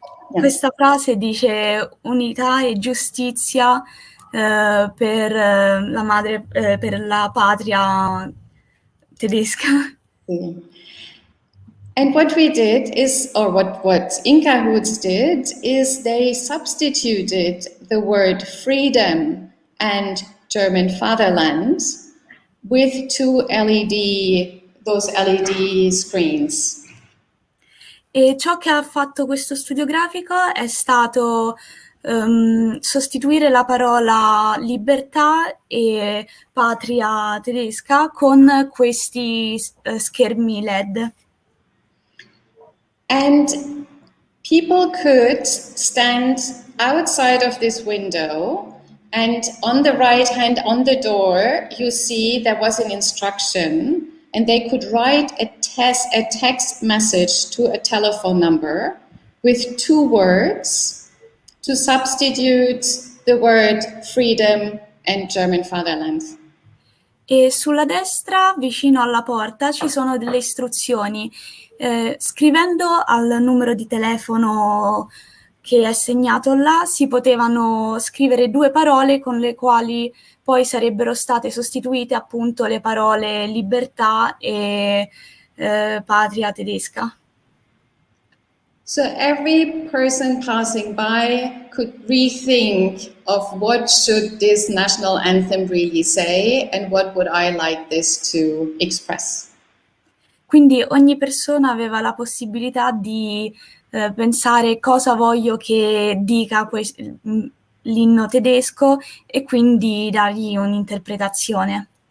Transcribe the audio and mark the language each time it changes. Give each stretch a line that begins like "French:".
Italian: Questa frase dice unità e giustizia per la madre, per la patria tedesca.
English: And what we did is, or what In Cahoots did, is they substituted the word freedom and German fatherland with two those LED screens.
Italian: E ciò che ha fatto questo studio grafico è stato sostituire la parola libertà e patria tedesca con questi schermi LED.
English: And people could stand outside of this window, and on the right hand on the door, you see there was an instruction and they could write a text message to a telephone number with 2 words to substitute the word freedom and German fatherland.
Italian: E sulla destra, vicino alla porta, ci sono delle istruzioni. Scrivendo al numero di telefono che è segnato là, si potevano scrivere 2 parole con le quali poi sarebbero state sostituite appunto le parole libertà e patria tedesca.
English: So every person passing by could rethink of what should this national anthem really say and what would I like this to express.
Italian: Quindi ogni persona aveva la possibilità di pensare cosa voglio che dica l'inno tedesco e quindi dargli un'interpretazione.